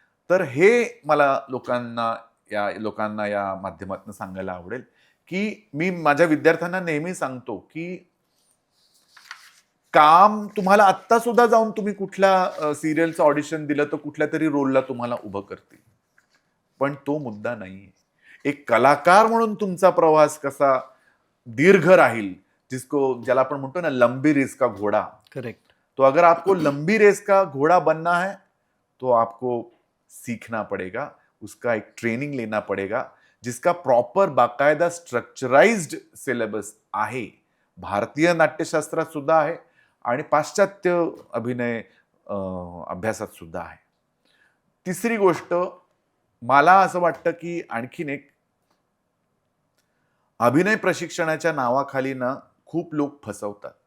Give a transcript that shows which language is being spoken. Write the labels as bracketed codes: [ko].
[mr] तर हे मला लोकांना या माध्यमातून सांगायला आवडेल, की मी माझ्या विद्यार्थ्यांना नेहमी सांगतो, की काम तुम्हाला आत्ता सुद्धा जाऊन तुम्ही कुठल्या सीरियलचं ऑडिशन दिलं तर कुठल्यातरी रोलला तुम्हाला उभं करतील. पण तो मुद्दा नाहीये. एक कलाकार म्हणून तुमचा प्रवास कसा दीर्घ राहील, ज्याला आपण म्हणतो ना [hi] लंबी रेस का घोडा. [en] Correct. [hi] तो अगर आपको लंबी रेस का घोड़ा बनना है, तो आपको सीखना पड़ेगा, उसका एक ट्रेनिंग लेना पड़ेगा, जिसका प्रॉपर बाकायदा स्ट्रक्चराइज्ड सिलेबस [mr] आहे. भारतीय नाट्यशास्त्रात सुद्धा आहे आणि पाश्चात्य अभिनय अभ्यासात सुद्धा आहे. तिसरी गोष्ट, मला असं वाटतं की आणखीन एक, अभिनय प्रशिक्षणाच्या नावाखाली ना खूप लोक फसवतात.